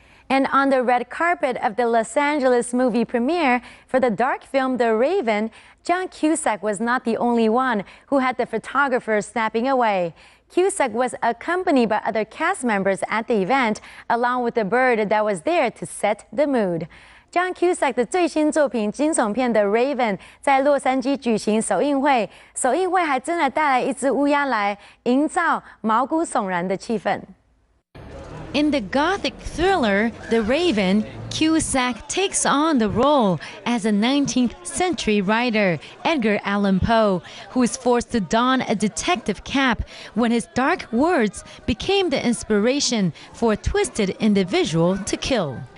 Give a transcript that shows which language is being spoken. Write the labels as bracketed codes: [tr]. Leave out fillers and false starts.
[en] And on the red carpet of the Los Angeles movie premiere for the dark film The Raven, John Cusack was not the only one who had the photographer snapping away. Cusack was accompanied by other cast members at the event, along with the bird that was there to set the mood. [zh] John Cusack 的最新作品惊悚片《The Raven》在洛杉矶举行首映会，首映会还真的带来一只乌鸦来营造毛骨悚然的气氛。 [en] In the gothic thriller The Raven, Cusack takes on the role as a 19th century writer, Edgar Allan Poe, who is forced to don a detective cap when his dark words became the inspiration for a twisted individual to kill.